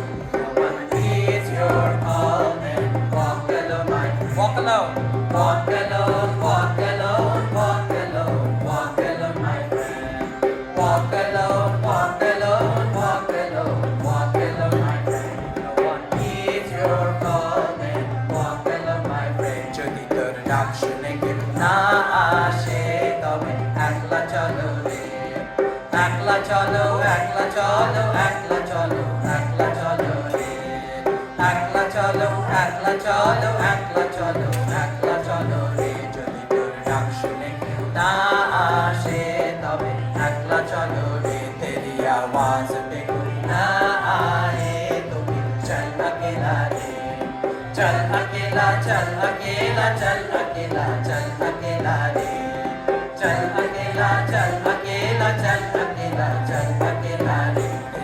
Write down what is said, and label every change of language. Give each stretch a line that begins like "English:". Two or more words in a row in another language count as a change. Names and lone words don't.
English: No one heeds your call, then walk alone, walk alone, walk alone, walk alone, walk alone, walk alone, my friend. Walk alone, walk alone, walk alone, walk alone, my friend. No one heeds your call, then walk alone, my friend.
Bangla: যদি তোর ডাক শুনে কেউ না আসে, তবে একলা চলো রে, একলা চলো, একলা চলো, একলা চলো, একলা চলো রে, একলা চলো, একলা চলো, একলা চলো, একলা চলো রে। যদি তোর ডাক শুনে কেউ না আসে, তবে একলা চলো রে।
Hindi: तेरी आवाज पे कोई ना आए तो फिर चल अकेला रे, चल अकेला, चल अकेला, चल अकेला, चल अकेला रे, चल अकेला, चल अकेला, चल अकेला, चल अकेला रे।